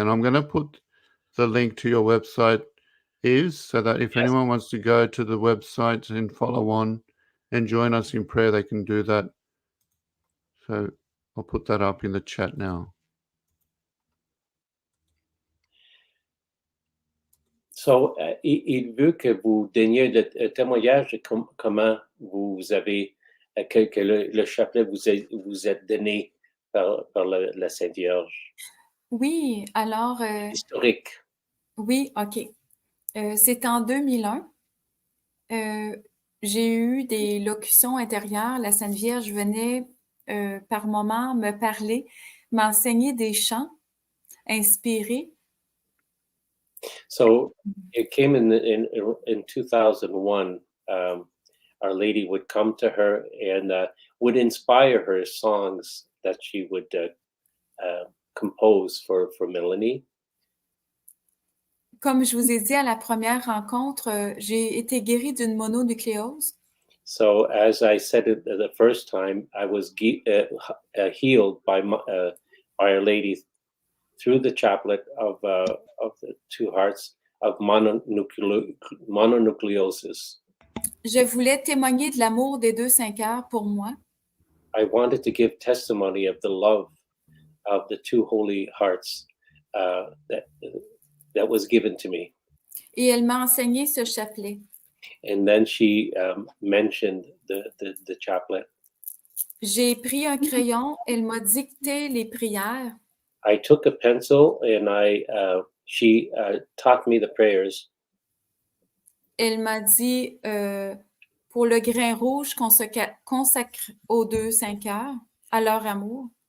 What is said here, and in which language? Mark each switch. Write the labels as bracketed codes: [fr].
[en] And I'm going to put the link to your website so that if anyone wants to go to the website and follow on and join us in prayer, they can do that. So I'll put that up in the chat now. [fr] So, il veut que vous donniez le témoignage de comment vous avez, que le chapelet vous est donné par la Sainte Vierge. Oui, alors... Historique. Oui, OK. C'est en 2001. J'ai eu des locutions intérieures. La Sainte Vierge venait par moments me parler, m'enseigner des chants inspirés. [en] So it came in 2001. Our Lady would come to her and would inspire her songs that she would compose for Melanie. [fr] Comme je vous ai dit à la première rencontre, j'ai été guérie d'une mononucléose. [en] So as I said it the first time, I was healed by Our Lady through the chaplet of the two hearts of mononucleosis. [fr] Je voulais témoigner de l'amour des deux saints cœurs pour moi. [en] I wanted to give testimony of the love of the two holy hearts that was given to me. [fr] Et elle m'a enseigné ce chapelet. [en] And then she mentioned the chaplet. [fr] J'ai pris un crayon, elle m'a dicté les prières. [en] I took a pencil and she taught me the prayers. [fr] Elle m'a dit, pour le grain rouge, qu'on se consacre aux deux saints cœurs, à leur amour.